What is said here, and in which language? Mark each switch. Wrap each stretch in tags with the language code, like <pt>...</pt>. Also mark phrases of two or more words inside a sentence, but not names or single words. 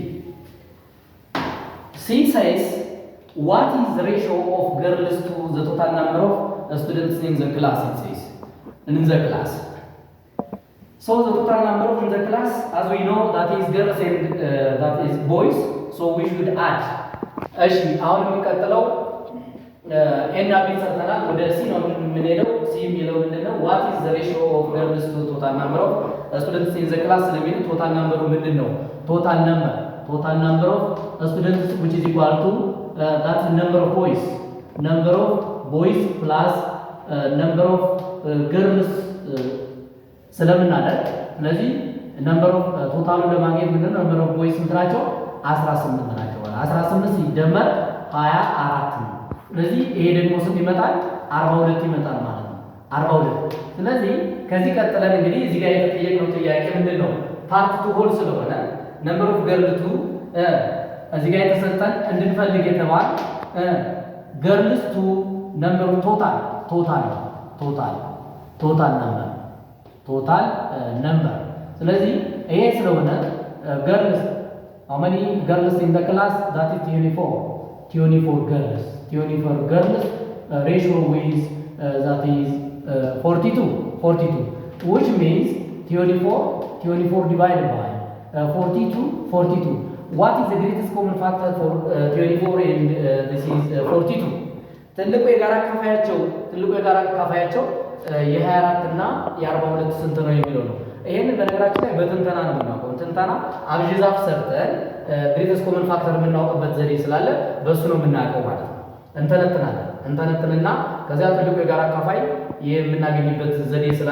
<en>C says, what is the ratio of girls to the total number of students in the class? It says, in the class. So the total number of in the class, as we know, that is girls and that is boys. So we should add.</en> <am>እሺ አሁን የሚቀጥለው ኤና ቢ ሰርተናል። ወደ ሲ ነው የምንሄደው። ሲ የሚለው ምንድነው?</am> <en>what is the ratio of girls to total number of students in the class</en> <am>ስለሚል ቶታል ነምበሩ ምንድነው?</am> <en>ቶታል number of students which is equal to that number of boys plus number of girls</en> <am>ስለምናደርግ ስለዚህ</am> <en>number of</en> <am>ቶታሉን ለማግኘት ምንድነው?</am> <en>number of boys</en> <am>ስንት ናቸው? 18 ናቸው። 18 ሲደመር 24 ነው። ስለዚህ ይሄ ደግሞ ስንት ይመጣል? 42 ይመጣል ማለት ነው። 42 ስለዚህ ከዚህ ቀጥለን እንግዲህ እዚህ ጋር የተጠየቀው ጥያቄ ምንድነው?</am> <en>part to whole</en> <am>ስለሆነ</am> <en>number of girl to</en> <am>እዚህ ጋር የተሰጠን እንድንፈልግ የተባለ</am> <en>girls to number total number</en> <am>ስለዚህ ይሄ ስለሆነ ገርልስ</am> <en>how many girls in the class? That is 24 girls ratio with that is 42, which means 24 divided by 42. What is the greatest common factor for 24 and this is 42?</en> <am>ትልቁ የጋራ አካፋያቸው የ24 እና የ42 ስንት ነው የሚለው ነው። ይሄንን በነገራችን ላይ በትንተና ነው የምናውቀው። ትንተና አብዥዛፍ ሰርተን</am> <en>greatest common factor</en> <am>የምናውቅበት ዘዴ ስላለ በሱ ነው የምናውቀው ማለት ነው። እንተነትንና ከዚያ ትልቁ የጋራ አካፋይ የምናገኝበት ዘዴ ስላለ</am>